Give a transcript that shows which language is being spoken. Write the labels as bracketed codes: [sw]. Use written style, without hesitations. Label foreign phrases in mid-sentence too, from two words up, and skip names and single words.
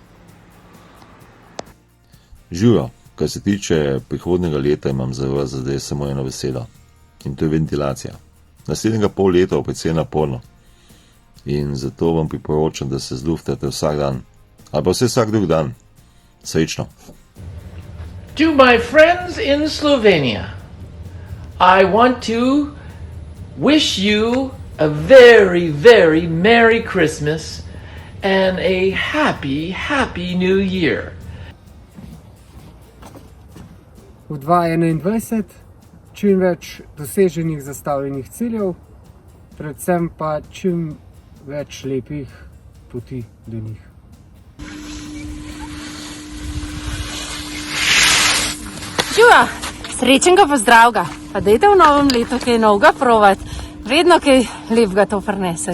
[sl] Živijo, kar se tiče prihodnjega leta, imam za vas zdaj samo eno besedo in to je ventilacija. Naslednjega pol leta bo precej naporno in zato vam priporočam, da se zluftate vsak dan ali pa vsak drug dan. Srečno. [en] To my friends in Slovenia, I want to wish you a very, very Merry Christmas and a happy, happy New Year. [sl] V 2021 čim več doseženih zastavljenih ciljev, predvsem pa čim več lepih poti do njih. Živa, srečnega pa zdravega, pa dajte v novem letu kaj novega provat, vedno kaj lepega to prinese.